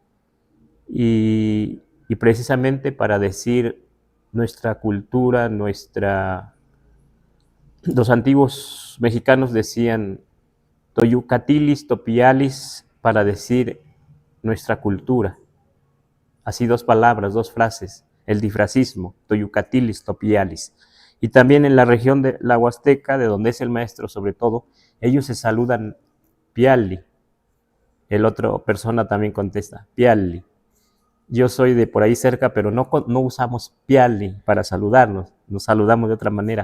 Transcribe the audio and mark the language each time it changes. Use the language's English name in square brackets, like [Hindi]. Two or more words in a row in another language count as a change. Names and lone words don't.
[Spanish] Y precisamente para decir nuestra cultura, los antiguos mexicanos decían [Eastern Huasteca Nahuatl] toyucatilis, topialis, [Spanish] para decir nuestra cultura. Así dos palabras, dos frases, el difracismo, [Eastern Huasteca Nahuatl] toyucatilis, topialis. [Spanish] Y también en la región de la Huasteca, de donde es el maestro sobre todo, ellos se saludan piali. El otro persona también contesta piali. Yo soy de por ahí cerca, pero no usamos piali para saludarnos, nos saludamos de otra manera.